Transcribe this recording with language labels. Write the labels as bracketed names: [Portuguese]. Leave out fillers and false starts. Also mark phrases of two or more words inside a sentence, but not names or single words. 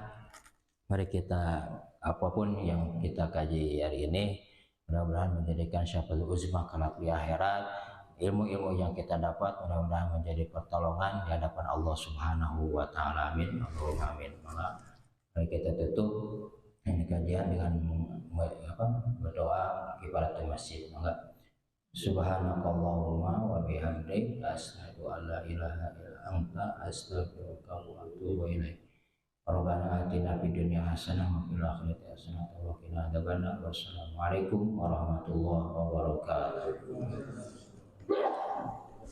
[Indonesian] Mari kita apapun yang kita kaji hari ini mudah-mudahan menjadikan [Arabic] الشفاعة العظمى [Indonesian] kelak di akhirat. Ilmu-ilmu yang kita dapat mudah-mudahan menjadi pertolongan di hadapan Allah [Arabic] سبحانه وتعالى. آمين اللهم آمين. [Indonesian] Mari kita tutup ini kajian dengan berdoa [Arabic] كفارة المسجد. [Indonesian] Enggak. [Arabic] سبحانك اللهم وبحمدك أشهد أن لا إله إلا أنت أستغفرك وأتوب إليك. ربنا آتنا في الدنيا حسنة وفي الآخرة حسنة وقنا عذاب النار. السلام عليكم ورحمة الله وبركاته.